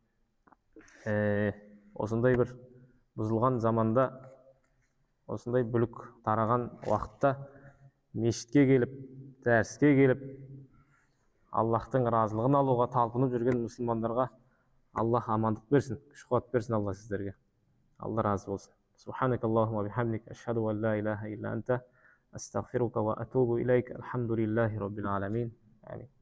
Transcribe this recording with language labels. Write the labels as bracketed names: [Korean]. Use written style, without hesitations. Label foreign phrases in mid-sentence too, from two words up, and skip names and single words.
[Kazakh] Осындай бір бұзылған заманда, осындай бүлік тараған уақытта мешітке келіп, дәріске келіп, Аллахтың разылығын алуға талпынып жүрген мұсылмандарға Аллах амандық берсін, күш қуат берсін Алла сіздерге. Алла разы болсын. [Arabic] سبحانك اللهم وبحمدك أشهد أن لا إله إلا أنت أستغفرك وأتوب إليك الحمد لله رب العالمين. Амин.